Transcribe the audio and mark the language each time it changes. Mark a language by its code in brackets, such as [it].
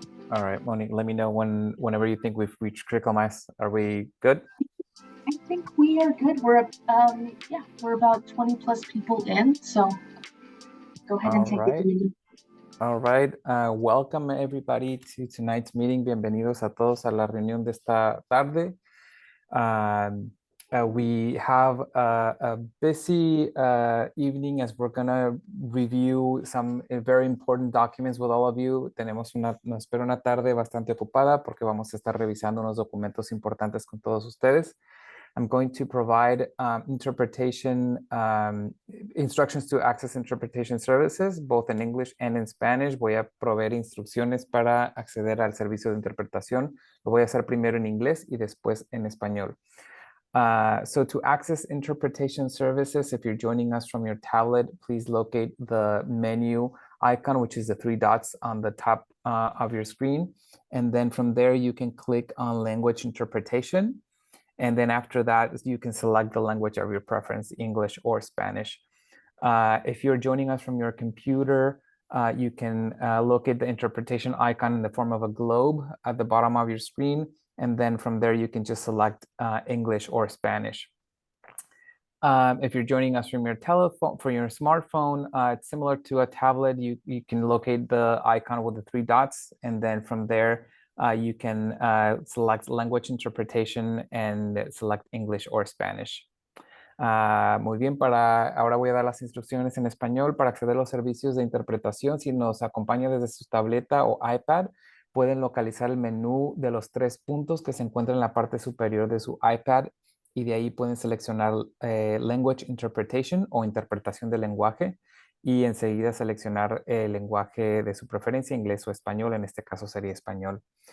[en] All right, Monique, let me know whenever you think we've reached critical mass. Are we good? I think we are good. We're about 20 plus people in, so go ahead and take Alright. it easy. All right, welcome everybody to tonight's meeting. [es] Bienvenidos a todos a la reunión de esta tarde. [en] We have a busy evening as we're gonna review some very important documents with all of you. [es] Nos espera una tarde bastante ocupada porque vamos a estar revisando unos documentos importantes con todos ustedes. [en] I'm going to provide instructions to access interpretation services, both in English and in Spanish. [es] Voy a proveer instrucciones para acceder al servicio de interpretación. Lo voy a hacer primero en inglés y después en español. [en] So to access interpretation services, if you're joining us from your tablet, please locate the menu icon, which is the three dots on the top of your screen. And then from there, you can click on language interpretation. And then after that, you can select the language of your preference, English or Spanish. If you're joining us from your computer, you can locate the interpretation icon in the form of a globe at the bottom of your screen. And then from there, you can just select English or Spanish. If you're joining us from your telephone, from your smartphone, it's similar to a tablet. You can locate the icon with the three dots. And then from there, you can select language interpretation and select English or Spanish. [es] Muy bien, ahora voy a dar las instrucciones en español para acceder a los servicios de interpretación. Si nos acompaña desde su tableta o iPad, pueden localizar el menú de los 3 puntos que se encuentran en la parte superior de su iPad y de ahí pueden seleccionar Language Interpretation o interpretación del lenguaje y enseguida seleccionar el lenguaje de su preferencia, inglés o español, en este caso sería español.